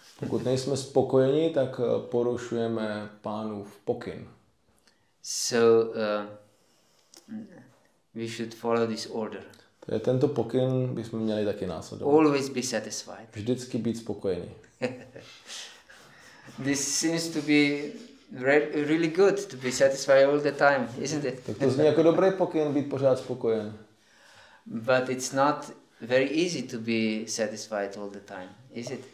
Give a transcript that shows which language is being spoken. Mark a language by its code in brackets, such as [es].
[cs] Pokud nejsme spokojeni, tak porušujeme Pánův pokyn. [en] So we should follow this order. [cs] To je tento pokyn bychom měli taky následovat. [en] Always be satisfied. [cs] Vždycky být spokojeni. [en] This seems to be really good to be satisfied all the time, isn't it? [cs] Tak to zní jako dobrý pokyn být pořád spokojen. [en] But it's not very easy to be satisfied all the time, is it?